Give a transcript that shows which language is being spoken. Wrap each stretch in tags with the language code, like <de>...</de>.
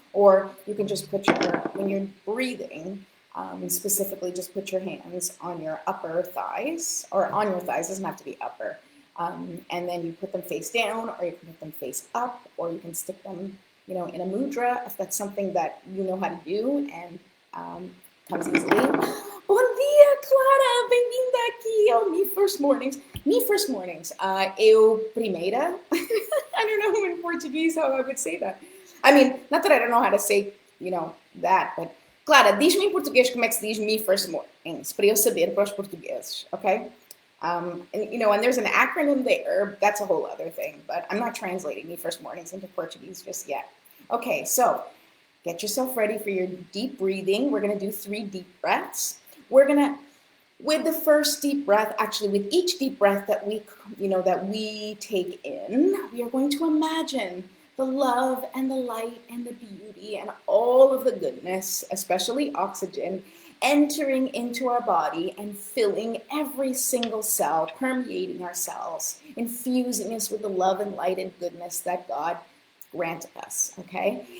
<en>Or you can just put when you're breathing, specifically just put your hands on your upper thighs, or on your thighs, doesn't have to be upper. And then you put them face down, or you can put them face up, or you can stick them, in a mudra, if that's something that you know how to do and comes easily.</en> <pt>Bom dia, Clara! Bem-vinda aqui ao Me First Mornings. Me First Mornings. Eu primeira.</pt> <en>I don't know in Portuguese how I would say that. I mean, not that I don't know how to say, that, but Clara,</en> <pt>diz-me em português como é que se diz Me First Mornings, para eu saber para os portugueses, okay?</pt> <en>And there's an acronym there. That's a whole other thing, but I'm not translating Me First Mornings into Portuguese just yet. Okay, so get yourself ready for your deep breathing. We're going to do 3 deep breaths. We're going to, with the first deep breath, actually with each deep breath that we take in, we are going to imagine the love and the light and the beauty and all of the goodness, especially oxygen, entering into our body and filling every single cell, permeating our cells, infusing us with the love and light and goodness that God granted us, okay?</en>